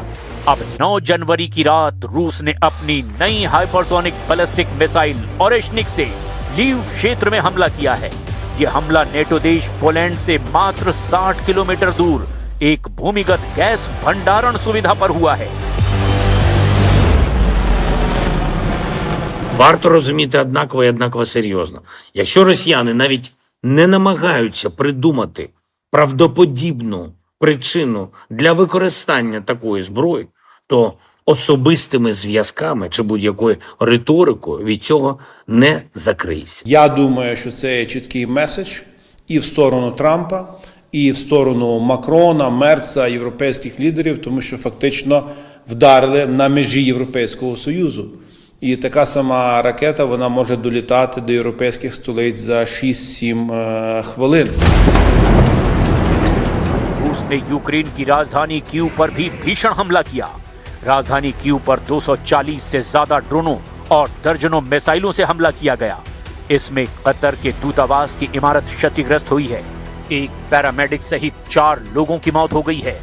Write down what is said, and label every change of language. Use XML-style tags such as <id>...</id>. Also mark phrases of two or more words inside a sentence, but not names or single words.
<hi>अब 9 जनवरी की रात रूस ने अपनी नई हाइपरसोनिक बैलिस्टिक मिसाइल ओरेशनिक से लीव क्षेत्र में हमला किया है। यह हमला नेटो देश पोलैंड से मात्र 60 किलोमीटर दूर एक भूमिगत गैस भंडारण सुविधा पर हुआ है।</hi> <uk>Варто розуміти однаково і однаково серйозно. Якщо росіяни навіть не намагаються придумати правдоподібну причину для використання такої зброї, то особистими зв'язками чи будь-якою риторикою від цього не закриєшся. Я думаю, що це є чіткий меседж і в сторону Трампа, і в сторону Макрона, Мерца, європейських лідерів, тому що фактично вдарили на межі Європейського Союзу. І така сама ракета, вона може долітати до європейських столиць за 6-7 хвилин.</uk> <hi>रूस ने यूक्रेन की राजधानी कीव पर भी भीषण हमला किया। राजधानी कीव पर 240 से ज्यादा ड्रोनों और दर्जनों मिसाइलों से हमला किया गया। इसमें कतर के दूतावास की इमारत क्षतिग्रस्त हुई है। एक पैरामेडिक सहित 4 लोगों की मौत हो गई है।</hi>